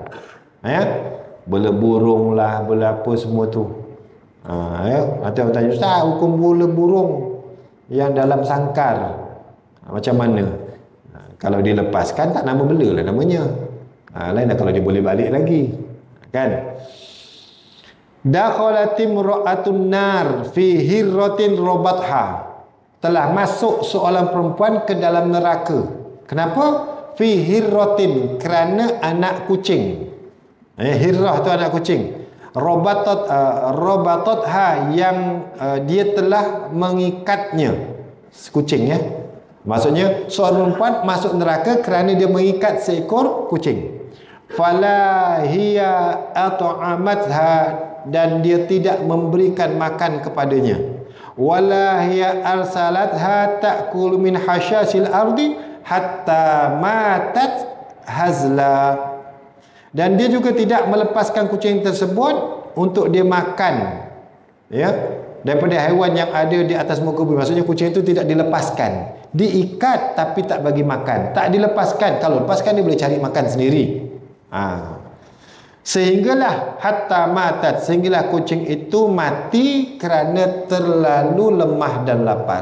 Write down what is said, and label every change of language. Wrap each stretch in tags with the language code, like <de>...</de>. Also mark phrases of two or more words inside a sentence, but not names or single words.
<ms>Ya? Bela burung lah, bela apa semua tu. Ya? Nanti orang tanya, Ustaz, hukum bela burung yang dalam sangkar macam mana? Kalau dilepaskan tak nama bela lah namanya. Lain lah kalau dia boleh balik lagi. Kan?</ms> <ar>دخلت امرأة النار في هرة ربطتها.</ar> <ms>Telah masuk seorang perempuan ke dalam neraka. Kenapa?</ms> <ar>في هرة,</ar> <ms>kerana anak kucing. Hirrah tu anak kucing. Robatha yang dia telah mengikatnya. Kucing ya. Maksudnya seorang perempuan masuk neraka kerana dia mengikat seekor kucing.</ms> <ar>فلا هي أطعمتها,</ar> <ms>dan dia tidak memberikan makan kepadanya.</ms> <ar>ولا هي أرسلتها تأكل من خشاش الأرض حتى ماتت هزلا.</ar> <ms>Dan dia juga tidak melepaskan kucing tersebut untuk dia makan, ya, daripada haiwan yang ada di atas muka bumi. Maksudnya kucing itu tidak dilepaskan, diikat tapi tak bagi makan, tak dilepaskan. Kalau lepaskan dia boleh cari makan sendiri. Sehinggalah</ms> <ar>حتى ماتت,</ar> <ms>sehinggalah kucing itu mati kerana terlalu lemah dan lapar.</ms>